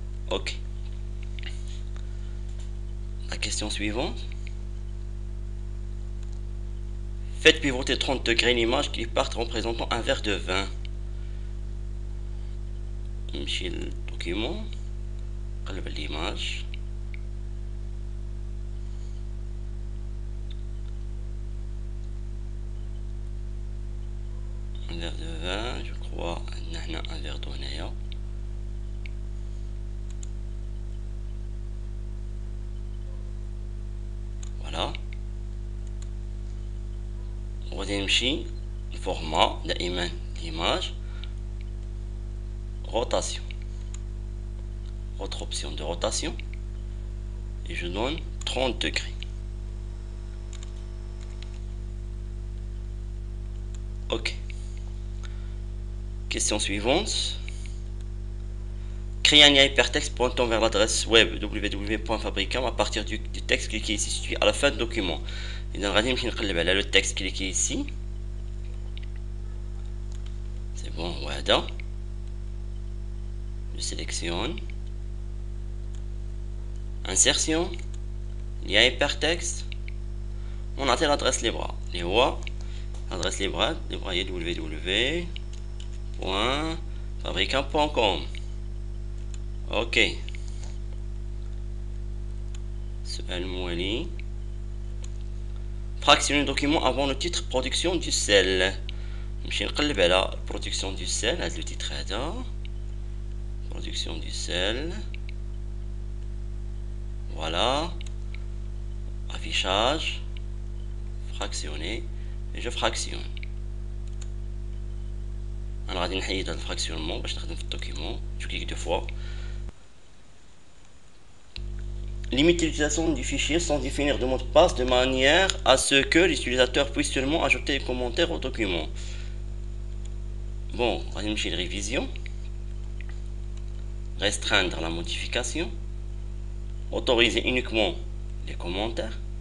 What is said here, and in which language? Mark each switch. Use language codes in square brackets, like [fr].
[fr] ok. La question suivante: faites pivoter 30 degrés l'image qui part représentant un verre de vin. [ar] نمشي للدوكيمون، نقلب l'image. [fr] un verre de vin, je crois [ar] ان هنا [fr] un verre d'eau [ar] هنايا. [fr] voilà. [ar] وغادي نمشي الفورما دائما l'image. [fr] rotation, autre option de rotation, et je donne 30 degrés. ok. Question suivante: créer un lien hypertexte pointant vers l'adresse web www.fabricam à partir du texte cliquez ici situé à la fin du document. [ar] إذا غادي نمشي نقلب على [fr] le texte cliquez ici. c'est bon. [ar] وهذا [fr] je sélectionne. insertion, lien hypertexte, on a l'adresse libre, les هو l'adresse libre est www.fabricant.com. ok. [ar] سؤال موالي. [fr] fractionner le document avant le titre production du sel. [ar] نمشي نقلب على [fr] production du sel, هذا le titre هذا production du sel. Voilà, affichage, fractionner, et je fractionne. [ar] انا غادي نحيد هذا الفراكسيونمون باش نخدم في الدوكيمون. [fr] je clique deux fois. Limite l'utilisation du fichier sans définir de mot de passe de manière à ce que l'utilisateur puisse seulement ajouter des commentaires au document. Bon, on va une révision. Restreindre la modification. Autoriser uniquement les commentaires.